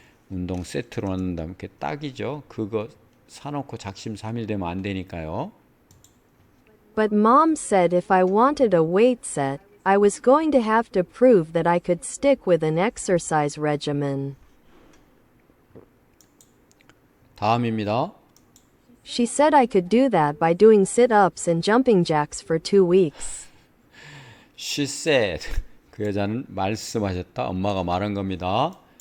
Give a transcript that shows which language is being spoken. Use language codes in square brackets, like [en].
[ko] 운동 세트로 넣는다면 이렇게 딱이죠. 그거 사놓고 작심삼일 되면 안 되니까요. [en] But mom said if I wanted a weight set, I was going to have to prove that I could stick with an exercise regimen. [ko] 다음입니다. [en] She said I could do that by doing sit-ups and jumping jacks for 2 weeks. She said, [ko] 그 여자는 말씀하셨다. 엄마가 말한 겁니다.